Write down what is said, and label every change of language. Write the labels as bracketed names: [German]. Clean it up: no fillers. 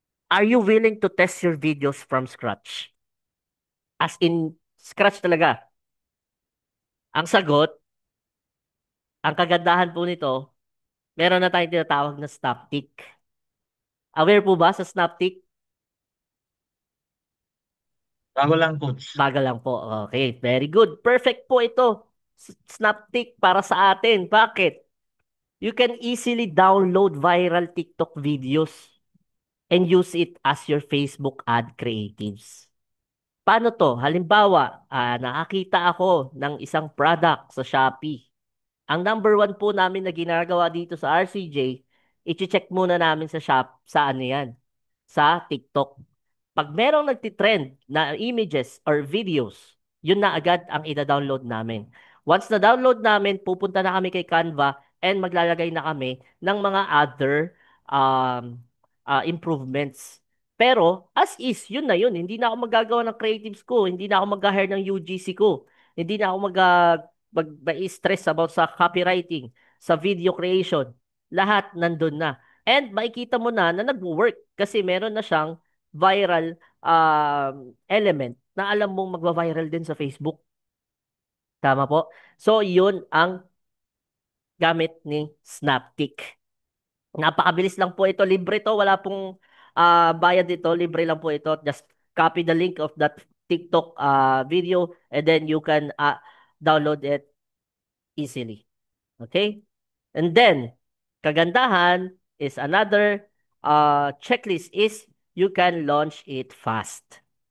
[English] Are you willing to test your videos from scratch? [Filipino] As in scratch talaga. Ang sagot, ang kagandahan po nito, meron na tayong tinatawag na Snaptik. Aware po ba sa Snaptik? Bago lang, coach. Bagal lang po. Okay, very good. Perfect po ito. Snaptik para sa atin. Bakit? [English] You can easily download viral TikTok videos and use it as your Facebook ad creatives. [Filipino] Paano to? Halimbawa, nakakita ako ng isang product sa Shopee. Ang number one po namin na ginagawa dito sa RCJ, i-check muna namin sa sa ano yan, sa TikTok. Pag merong nagtitrend na images or videos, yun na agad ang ida-download namin. Once na download namin, pupunta na kami kay Canva and maglalagay na kami ng mga other um, improvements. Pero, as is, yun na yun. Hindi na ako magagawa ng creatives ko. Hindi na ako mag-hire ng UGC ko. Hindi na ako stress about sa copywriting, sa video creation. Lahat nandun na. And makikita mo na nag-work kasi meron na siyang viral element na alam mong magva-viral din sa Facebook. Tama po? So, yun ang gamit ni Snaptik. Napakabilis lang po ito. Libre to. Wala pong bayad dito. Libre lang po ito. [English] Just copy the link of that TikTok video and then you can download it easily. Okay? And then, kagandahan is another checklist is you can launch it fast.